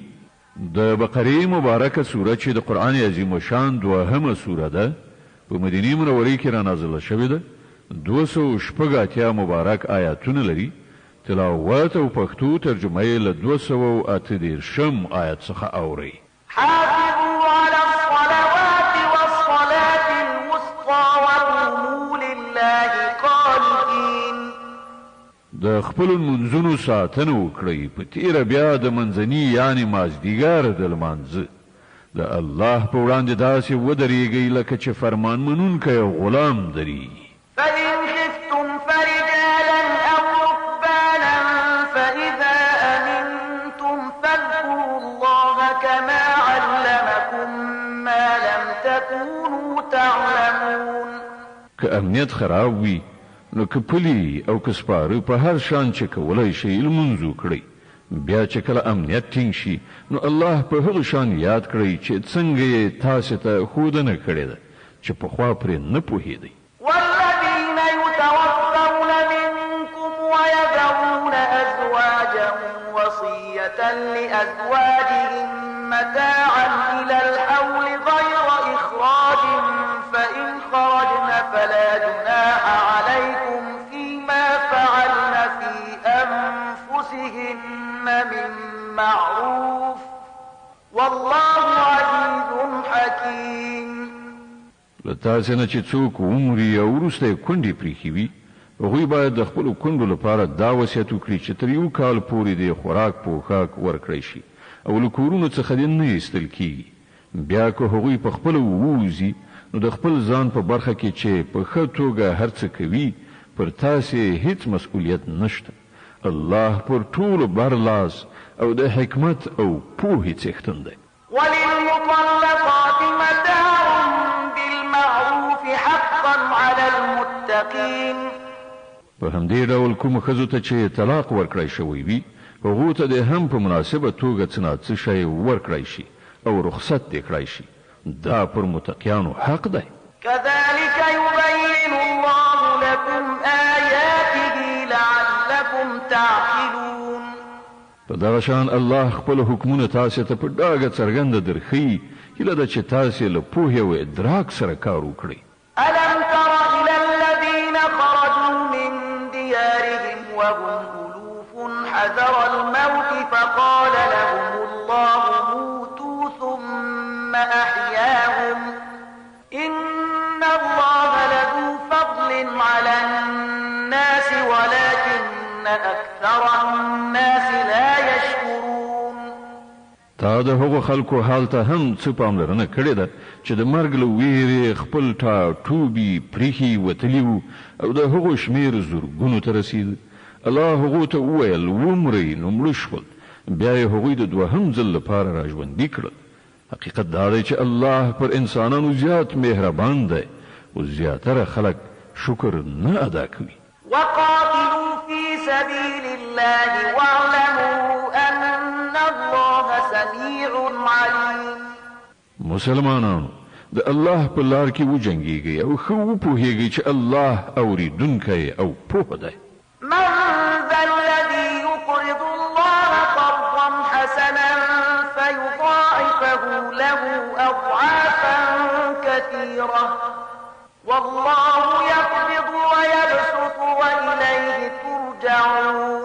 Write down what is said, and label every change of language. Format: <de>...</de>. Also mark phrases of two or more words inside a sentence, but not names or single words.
<ps>د بقرې مبارکه سوره چې د قرآن عظیم شان 2مه سوره ده په مدینې منورې کې را نازله شوې ده. 286 مبارک آیاتونه لري. تلاوت او پښتو ترجمه یې له 238 آیت څخه اورئ.</ps> <ar>حافظوا على الصلوات والصلاة الوسطى وقوموا لله قانتين.</ar> <ps>د خپل منځونو ساتنه وکړئ په تیره بیا د منځني یعنې مازدیګر د لمانځه د الله په وړاندې داسې ودرېږئ لکه چې فرمان منونکی غلام درېږي.</ps> <ar>فإن خفتم فرجالا أو ركبانا فإذا أمنتم فاذكروا الله كما علمكم ما لم تكونوا تعلمون.</ar> <ps>که امنیت خراب وي نو که پلی او که سپاره په هر شان چې کولی شئ لمونځ وکړئ. بیا چې کله امنیت ټینګ شي نو الله په هغه شان یاد کړئ چې څنګه یې تاسې ته ښودنه کړې ده چې پخوا پرې نه پوهېدئ.</ps> <ar>والذين يتوفون منكم ويذرون أزواجا وصية لأزواجهم متاعا إلى الحول غير إخراج فإن خرجن فلا جناح عليكم فيما فعلن في أنفسهن من معروف والله عزيز حكيم.</ar> <ps>تاسې نه چې څوک ومري او وروسته یې کونډې پرېښې وي هغوی باید د خپلو کونډو لپاره دا وصیت وکړي چې تر 1 کال پورې د خوراک پوښاک ورکړی شي او له کورونو څخه دې نه ایستل کېږي. بیا که هغوی په خپله ووځي نو د خپل ځان په برخه کې چې په ښه توګه هر څه کوي پر تاسې هیڅ مسؤلیت نشته. الله پر ټولو برلاس او د حکمت او پوهې څښتن دی.</ps> <ar>وللمطلقات متاع بالمعروف حقا على المتقين.</ar> <ps>په همدې ډول کوم ښځو ته چې طلاق ورکړی شوی وي هغو ته دې هم په مناسبه توګه څه نه څه شی ورکړی شي او رخصت دې کړی شي. دا پر متقیانو حق دی.</ps> <ar>كذلك يبين الله لكم آياته لعلكم تعقلون.</ar> <ps>په دغه شان الله خپل حکمونه تاسې ته په ډاګه څرګنده درښیي هیله ده چې تاسې له پوهې او ادراک سره کار وکړئ.</ps> <ar>ألم تر إلى الذين خرجوا من ديارهم وهم ألوف حذر الموت فقال لهم الله موتوا ثم أحياهم إن الله لذو فضل على الناس ولكن أكثر الناس لا يشكرون.</ar> <ps>تا د هغو خلکو حال ته هم څه پاملرنه کړې ده چې د مرګ له ویرې خپل ټاټوبي پریښي وتلي وو او د هغو شمېر زرګونو ته رسېده. الله هغو ته وویل ومرئ نو مړه شول. بیا یې هغوی د دوهم ځل لپاره را ژوندي کړل. حقیقت دا دی چې الله پر انسانانو زیات مهربان دی او زیاتره خلک شکر نه ادا کوي.</ps> <ar>وقاتلوا في سبيل الله واعلموا أن الله سميع عليم.</ar> <ps>مسلمانانو د الله په لار کې وجنګیږئ او ښه وپوهیږئ چې الله اوریدونکی او پوه دی.</ps> <ar>من ذا الذي يقرض الله قرضا حسنا فيضاعفه له كثيرة والله يقبض ويبسط وإليه ترجعون.</ar>